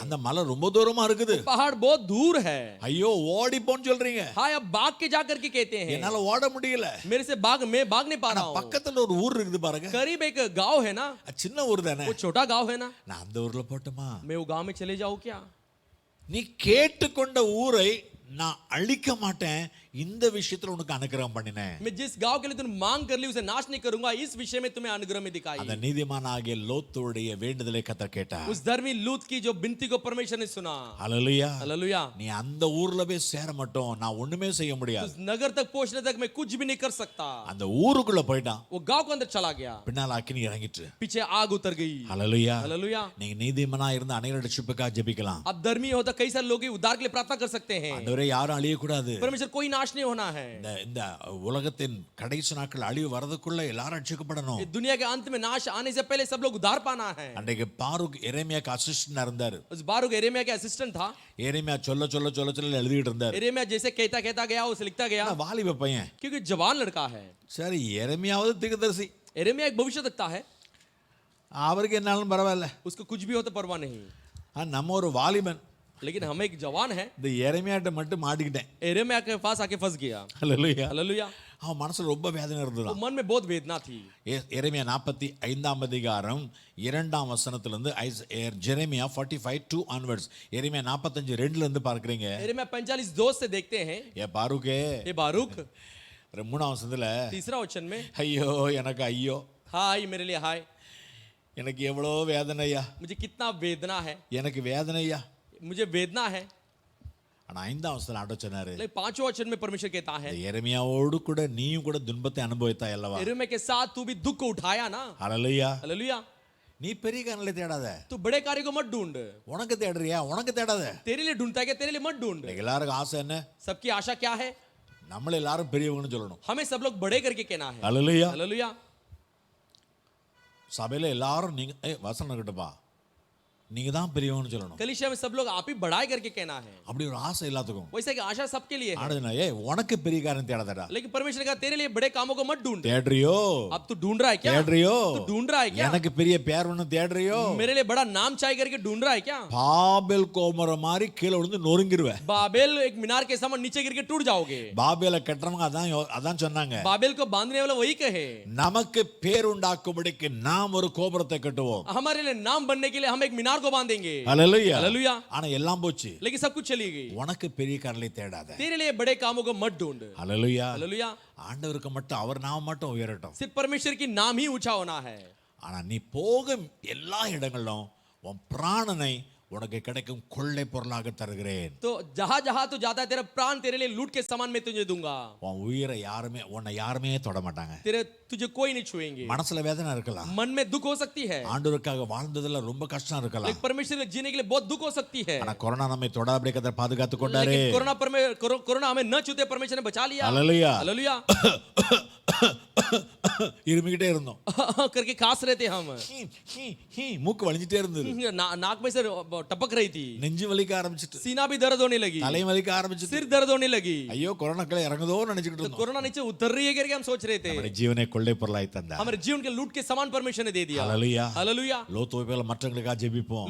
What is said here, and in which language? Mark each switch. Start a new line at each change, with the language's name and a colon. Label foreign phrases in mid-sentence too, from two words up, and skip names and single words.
Tamil: அந்த மலை ரொம்ப தூரமா இருக்குது.
Hindi: पहाड़ बहुत दूर है।
Tamil: ஐயோ ஓடிப்போன்னு சொல்றீங்க.
Hindi: हाँ आप भाग के जा करके कहते हैं,
Tamil: என்னால ஓட முடியல.
Hindi: मेरे से मैं भाग नहीं पा रहा हूँ।
Tamil: பக்கத்துல ஒரு ஊர் இருக்குது பாருங்க.
Hindi: करीब एक गांव है ना,
Tamil: சின்ன ஊர் தானே.
Hindi: वो छोटा गांव है ना,
Tamil: நான் அந்த ஊர்ல போட்டுமா?
Hindi: मैं वो गांव में चले जाऊँ क्या?
Tamil: நீ கேட்டுக்கொண்ட ஊரை நான் அழிக்க மாட்டேன், இந்த விஷயத்துல உனக்கு அனுகிரகம் பண்ணினேன்.
Hindi: मैं जिस गांव के लिए तूने मांग कर ली उसे नाश नहीं करूंगा, इस विषय में तुम्हें अनुग्रह में दिखाई।
Tamil: அந்த நீதிமானாகிய லோத்துடைய வேண்டுதலை கர்த்தர் கேட்டார்.
Hindi: उस धर्मी लूत की जो विनती को परमेश्वर ने सुना।
Tamil: ஹalleluya.
Hindi: हालेलुया।
Tamil: நீ அந்த ஊர்ல போய் சேர மாட்டோம், நான் ஒண்ணுமே செய்ய முடியாது.
Hindi: उस नगर तक पहुंचने तक मैं कुछ भी नहीं कर सकता।
Tamil: அந்த ஊருக்குள்ள போய்ட்டான்.
Hindi: वो गांव के अंदर चला गया,
Tamil: பின்னால அக்கினி இறங்கிட்டு.
Hindi: पीछे आग उतर गई।
Tamil: ஹalleluya.
Hindi: हालेलुया।
Tamil: நீங்க நீதிமானா இருந்து அநேகர் ரட்சிப்புக்காக ஜெபிக்கலாம்.
Hindi: अब धर्मी होता कई सारे लोग उद्धार के लिए प्रार्थना कर सकते हैं।
Tamil: ஆண்டவரே யாரும் அழிய கூடாது.
Hindi: परमेश्वर कोई नाश नहीं होना है।
Tamil: இந்த உலகத்தின் கடைசி நாட்கள் அழிவு வரதுக்குள்ள எல்லாரும் ரட்சிக்கப்படணும்.
Hindi: दुनिया के अंत में नाश आने से पहले सब लोग उद्धार पाना है।
Tamil: அன்றைக்கு பாருக் எரேமியாக்கு அசிஸ்டன்ட் இருந்தாரு.
Hindi: उस बारूक एरेमिया के असिस्टेंट था।
Tamil: எரேமியா சொல்ல எழுதிட்டு இருந்தாரு.
Hindi: एरेमिया जैसे कहता गया उसे लिखता गया,
Tamil: வாலிப பையன்,
Hindi: क्योंकि जवान लड़का है।
Tamil: சரி எரேமியாவது தீர்க்கதரிசி,
Hindi: एरेमिया एक भविष्य देखता है,
Tamil: அவருக்கு என்னாலும் பரவாயில்ல.
Hindi: उसको कुछ भी हो तो परवाह नहीं,
Tamil: நம்ம ஒரு வாலிபன்,
Hindi: लेकिन हम एक जवान है।
Tamil: இந்த எரேமியாட்ட மட்டும் மாட்டிக்கிட்டேன்.
Hindi: एरेमिया के पास आके फंस गया।
Tamil: ஹalleluya.
Hindi: हालेलुया।
Tamil: அவன் மனசுல ரொம்ப வேதனை
Hindi: वो
Tamil: இருந்தது.
Hindi: मन में बहुत वेदना थी।
Tamil: எரேமியா 45ஆம் அதிகாரம் 2ஆம் வசனத்திலிருந்து ஜெரேமியா 45:2 onwards. எரேமியா 45:2ல இருந்து பார்க்கறீங்க.
Hindi: एरेमिया 45:2 से देखते हैं।
Tamil: ஏ பாருக்கே,
Hindi: ये बारूक
Tamil: 3ஆம் வசனத்துல
Hindi: तीसरा वचन में,
Tamil: ஐயோ எனக்கு ஐயோ,
Hindi: हाय मेरे लिए हाय,
Tamil: எனக்கு எவ்வளோ வேதனையா,
Hindi: मुझे कितना वेदना है,
Tamil: எனக்கு வேதனையா.
Hindi: मुझे वेदना है।
Tamil: ஆனா 5ஆம் வசனத்துல ஆண்டவர் சொன்னாரு,
Hindi: लेकिन 5वें वचन में परमेश्वर कहता है,
Tamil: எரேமியாவோடு கூட நீயும் கூட துன்பத்தை அனுபவித்தாய் அல்லவா.
Hindi: एरेमिया के साथ तू भी दुख को उठाया ना।
Tamil: ஹalleluya.
Hindi: हालेलुया।
Tamil: நீ பெரிய காரணங்களை தேடாத,
Hindi: तू बड़े कार्य को मत ढूंढ,
Tamil: உனக்கு தேடுறியா, உனக்கு தேடாத.
Hindi: तेरे लिए ढूंढता है क्या, तेरे लिए मत ढूंढ।
Tamil: எல்லாருக்கும் ஆசை என்ன?
Hindi: सबकी आशा क्या है,
Tamil: நம்மள எல்லாரும் பெரியவங்கன்னு சொல்லணும்.
Hindi: हमें सब लोग बड़े करके कहना है।
Tamil: ஹalleluya.
Hindi: हालेलुया।
Tamil: சபையில எல்லாரும் நீங்க வசனம் கிட்டப்பா, நீங்க தான் பெரியவன்னு சொல்லணும்.
Hindi: कलीसिया में सब लोग आप ही बढ़ाई करके कहना है।
Tamil: அப்படி ஒரு ஆசை எல்லாத்துக்கும்.
Hindi: वैसे कि आशा सबके लिए है,
Tamil: ஆடுனா ஏய் உனக்கு பெரிய காரியம் தேடாதடா.
Hindi: लेकिन परमेश्वर ने कहा तेरे लिए बड़े कामों को मत ढूंढ।
Tamil: தேடுறியோ?
Hindi: अब तू ढूंढ रहा है क्या?
Tamil: தேடுறியோ?
Hindi: तू ढूंढ रहा है क्या?
Tamil: எனக்கு பெரிய பேர் ஒன்னு தேடுறியோ?
Hindi: मेरे लिए बड़ा नाम चाहिए करके ढूंढ रहा है क्या?
Tamil: பாபேல் கோமர மாதிரி கீழ விழுந்து நொறுங்கிருவே.
Hindi: बाबेल एक मीनार के समान नीचे गिर के टूट जाओगे।
Tamil: பாபேல கட்டறவங்க அதான் சொன்னாங்க.
Hindi: बाबेल को बांधने वाला वही कहे,
Tamil: நமக்கு பேர் உண்டாக்கும்படிக்கு நாம் ஒரு கோபுரத்தை கட்டுவோம்.
Hindi: हमारे लिए नाम बनने के लिए हम एक मीनार को बांधेंगे।
Tamil: ஹalleluya.
Hindi: हालेलुया।
Tamil: ஆனா எல்லாம் போச்சு.
Hindi: लेकिन सब कुछ चली गई।
Tamil: உனக்கு பெரிய காரியங்களை தேடாத.
Hindi: तेरे लिए बड़े कामों को मत ढूंढ।
Tamil: ஹalleluya.
Hindi: हालेलुया।
Tamil: ஆண்டவருக்கு மட்டும் அவர் நாம மட்டும் உயரட்டும்.
Hindi: सिर्फ परमेश्वर की नाम ही ऊंचा होना है।
Tamil: ஆனா நீ போகும் எல்லா இடங்களிலும் உன் பிராணனை உனக்கு கிடைக்கும் கொள்ளை பொருளாக தருகிறேன்.
Hindi: तो जहां जहां तू जाता है तेरा प्राण तेरे लिए लूट के सामान में तुझे दूंगा।
Tamil: உன் உயிரை உன்னை யாருமே தொட மாட்டாங்க.
Hindi: तुझे कोई नहीं छुएंगे।
Tamil: மனசுல வேதனை இருக்கலாம்,
Hindi: मन में दुख हो सकती है,
Tamil: ஆண்டவருக்காக வாழ்ந்ததுல ரொம்ப கஷ்டம் இருக்கலாம்.
Hindi: लेकिन परमेश्वर के जीने के लिए बहुत दुख हो सकती है।
Tamil: ஆனா கொரோனா நம்மை தொடாதபடி கர்த்தர் பாதுகாத்து கொண்டாரே.
Hindi: लेकिन कोरोना हमें न छूते परमेश्वर ने बचा लिया।
Tamil: ஹalleluya.
Hindi: हालेलुया।
Tamil: இருமிக்கிட்டே இருந்தோம்.
Hindi: करके खास रहे थे हम,
Tamil: மூக்கு வலிஞ்சிட்டே இருந்தது.
Hindi: नाक में से टपक रही थी,
Tamil: நெஞ்சு வலிக்க ஆரம்பிச்சிட்டு,
Hindi: सीना भी दर्द होने लगी,
Tamil: தலை வலிக்க ஆரம்பிச்சிட்டு,
Hindi: सिर दर्द होने लगी।
Tamil: ஐயோ கொரோனாக்களை இறங்குதோ நினைச்சிட்டு இருந்தோம்.
Hindi: कोरोना नीचे उतर रही है करके हम सोच रहे थे।
Tamil: நம்முடைய ஜீவனை கொள்ளை பொருளாய் தந்தார்.
Hindi: हमारे जीवन के लूट के समान परमेश्वर ने दे दिया।
Tamil: ஹalleluya.
Hindi: हालेलुया।
Tamil: லோத்து போல மற்றவங்களுக்காக ஜெபிப்போம்.